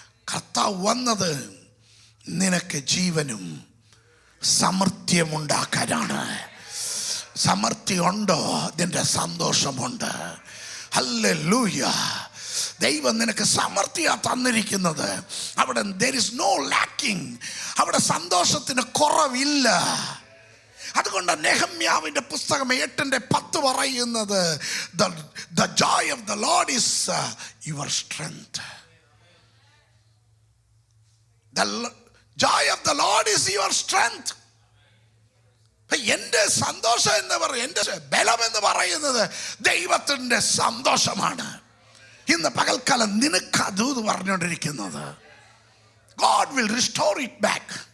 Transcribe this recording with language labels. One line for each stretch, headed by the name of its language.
Malayalam: കർത്താവ് വന്നത് നിനക്ക് ജീവനും സമൃദ്ധിയുമുണ്ടാക്കാനാണ്. സമൃദ്ധി ഉണ്ടോ? അതിൻ്റെ സന്തോഷമുണ്ട്. ഹല്ലേലൂയ. ദൈവം നിനക്ക് സമൃദ്ധിയാ തന്നിരിക്കുന്നത്. അവിടെ
English: there is no lacking.
Malayalam: അവിടെ സന്തോഷത്തിന് കുറവില്ല. അതുകൊണ്ട് നെഹമ്യാവിന്റെ പുസ്തകം 8:10 പറയുന്നത്
English: the joy of the Lord is your strength. The joy of the Lord is your strength.
Malayalam: എൻ്റെ സന്തോഷം എന്ന് പറയുന്നത്, എൻ്റെ ബലം എന്ന് പറയുന്നത് ദൈവത്തിൻ്റെ സന്തോഷമാണ്. ഇന്ന് പകൽക്കാലം നിനക്ക് അത് പറഞ്ഞുകൊണ്ടിരിക്കുന്നത്.
English: God will restore it back.